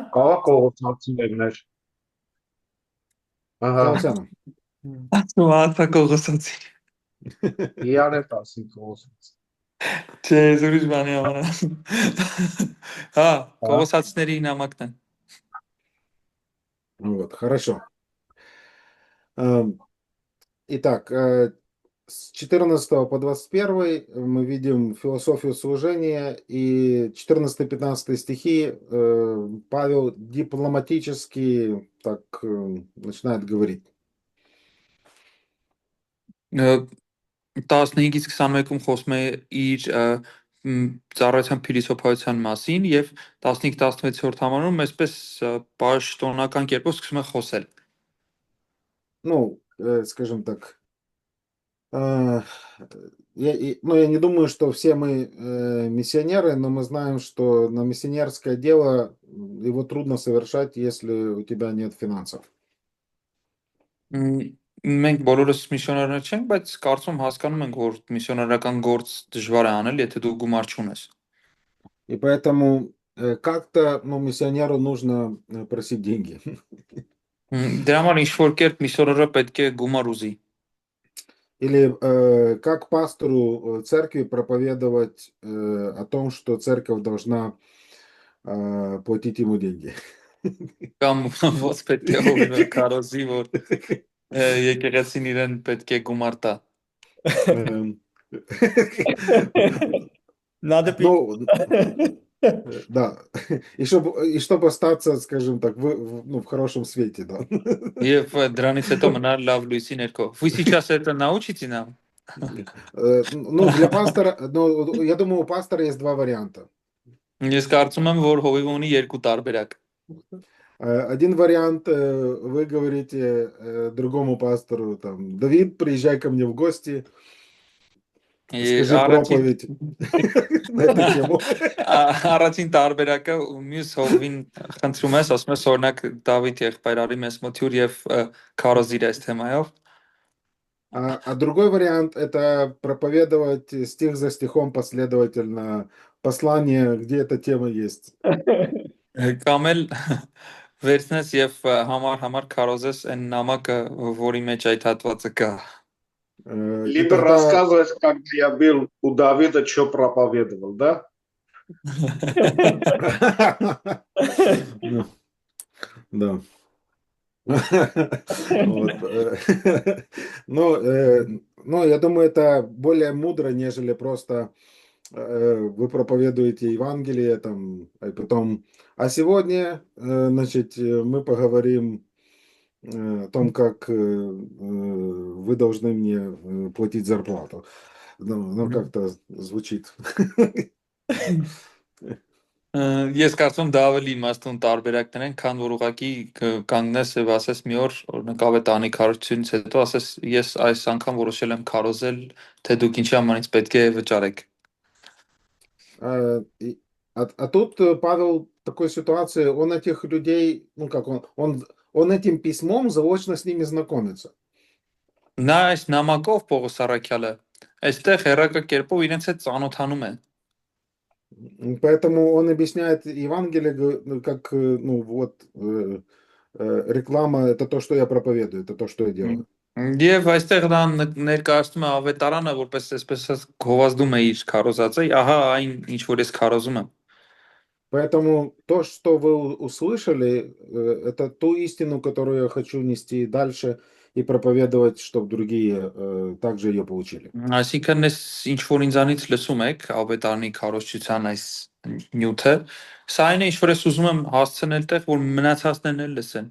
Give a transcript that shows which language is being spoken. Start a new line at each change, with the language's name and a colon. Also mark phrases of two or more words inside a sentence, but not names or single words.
Armenian: Կարող Կորինթացիներն էր։ Ահա,
Russian: Колоссянам.
Armenian: Ասա Կողոսացի։ իրար է 10 Կորինթացի։ Չէ, ուրիշ բանի ամառը։ Հա, Կողոսացիների նամակն է։
Russian: Вот, хорошо. Итак, с 14 по 21 мы видим философию служения, и 14-15 стихи Павел дипломатически так начинает говорить.
Armenian: 15-ից 21-ում խոսում է իր ծառայության փիլիսոփայության մասին եւ 15-16-րդ համարում այսպես պաշտոնական կերպով սկսում է խոսել։
Russian: Ну, скажем так, я не думаю, что все мы миссионеры, но мы знаем, что на миссионерское дело его трудно совершать, если у тебя нет финансов.
Armenian: Մենք բոլորս միսիոներներ չենք, բայց կարծում հասկանում ենք, որ միսիոներական գործ դժվար է անել, եթե դու գումար չունես։
Russian: И поэтому как-то, миссионеру нужно просить деньги.
Armenian: Դրա համար ինչ-որ կերպ միսիոները պետք է գումար ուզի։
Russian: Или как пастору церкви проповедовать о том, что церковь должна платить ему деньги.
Armenian: Կամ ոնց պետք է հովիվը կարոզի, որ եկեղեցին իրեն պետք է гумар տա։
Russian: Надо пить. Ну, да. И чтобы остаться, скажем так, в хорошем свете, да.
Armenian: Եվ դրանից հետո մնալ լավ լույսի ներքո։
Russian: Вы сейчас это научите нам? Ну, для пастора, я думаю, у пастора есть два варианта.
Armenian: Ես կարծում եմ, որ հովիվը ունի երկու տարբերակ։
Russian: Один вариант, вы говорите другому пастору, там, Давид, приезжай ко мне в гости, скажи проповедь на эту тему.
Armenian: Առաջին տարբերակը մյուս հովին խնդրում ես, ասում ես օրինակ Դավիթ եղբայր արի մեզ մոթյուր եւ քարոզիր այս թեմայով։
Russian: А другой вариант – это проповедовать стих за стихом последовательно послание, где эта тема есть.
Armenian: Կամ էլ վերցնես եւ համար քարոզես այն նամակը, որի մեջ այդ հատվածը կա։
Russian: Либо рассказывать, как я был у Давида, что проповедовал, да? Да. Ну, я думаю, это более мудро, нежели просто вы проповедуете Евангелие, там, и потом, а сегодня, значит, мы поговорим о том, как вы должны мне платить зарплату. Ну, как-то звучит.
Armenian: Ես կարծում դա ավելի իմաստուն տարբերակներ են, քան որ ուղղակի կանգնես եւ ասես մի օր օրինակ ավետարանի քարոզությունից հետո ասես ես այս անգամ որոշել եմ քարոզել, թե դուք ինչի համար ինձ պետք է վճարեք։
Russian: А тут Павел в такой ситуации, он этих людей, ну как он этим письмом заочно с ними знакомится.
Armenian: Նա այս նամակով Պողոս Առաքյալը այստեղ հերակա կերպով իրենց հետ ծանոթանում է։
Russian: Поэтому он объясняет Евангелие как, ну вот, реклама, это то, что я проповедую, это то, что я делаю.
Armenian: Եվ այստեղ նա ներկայացնում է ավետարանը, որպես այսպես գովազդում է իր քարոզածը, ահա այն ինչ որ ես քարոզում եմ։
Russian: Поэтому то, что вы услышали, это ту истину, которую я хочу нести дальше и проповедовать, чтобы другие также ее получили.
Armenian: Այսինքն ես ինչ որ ինձանից լսում եք ավետարանի քարոզչության այս նյութը, սա այն է ինչ որ ես ուզում եմ հասցնել տեղ, որ մնացածներն էլ լսեն։